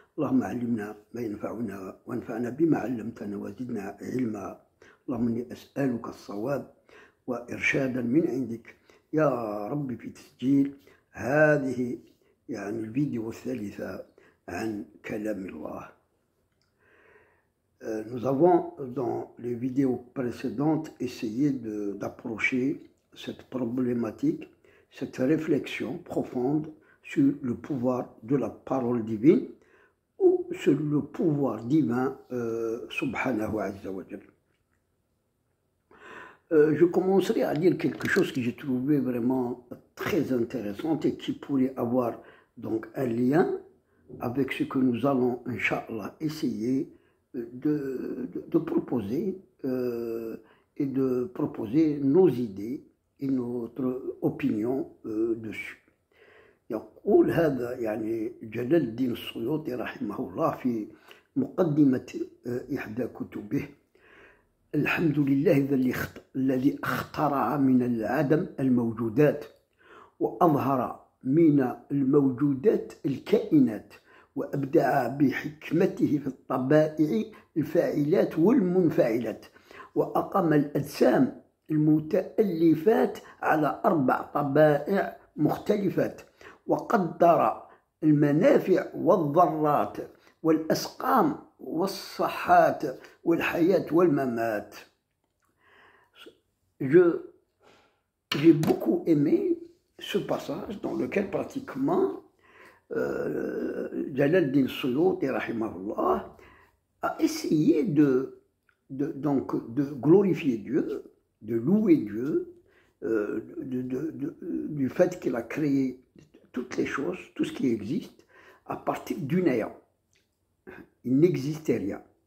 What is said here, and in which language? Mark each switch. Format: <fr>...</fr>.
<ar>اللهم علمنا ما ينفعنا وانفعنا بما علمتنا وزدنا علما. اللهم إني أسألك الصواب وإرشادا من عندك يا رب في تسجيل هذه الفيديو الثالثة عن كلام الله.</ar> <fr>Nous avons dans les vidéos précédentes essayé d'approcher cette problématique, cette réflexion profonde sur le pouvoir de la parole divine ou sur le pouvoir divin</fr> <ar>subhanahu azza wa jalla.</ar> <fr>Je commencerai à dire quelque chose que j'ai trouvé vraiment très intéressant et qui pourrait avoir donc un lien avec ce que nous allons, Inch'Allah, essayer de proposer et de proposer nos idées et notre opinion dessus.</fr> <ar>يقول هذا جلال الدين السيوطي رحمه الله في مقدمة إحدى كتبه: الحمد لله الذي اخترع من العدم الموجودات وأظهر من الموجودات الكائنات وأبدع بحكمته في الطبائع الفاعلات والمنفعلات وأقام الأجسام المتألفات على 4 طبائع مختلفات وقدر المنافع والضرات والأسقام والصحات والحياة والممات.</ar> <fr>J'ai beaucoup aimé ce passage dans lequel pratiquement Jalal al-Din Suyuti rahimahullah a essayé de glorifier Dieu, de louer Dieu, du fait qu'il a créé toutes les choses, tout ce qui existe, à partir du néant. Il n'existait rien.</fr>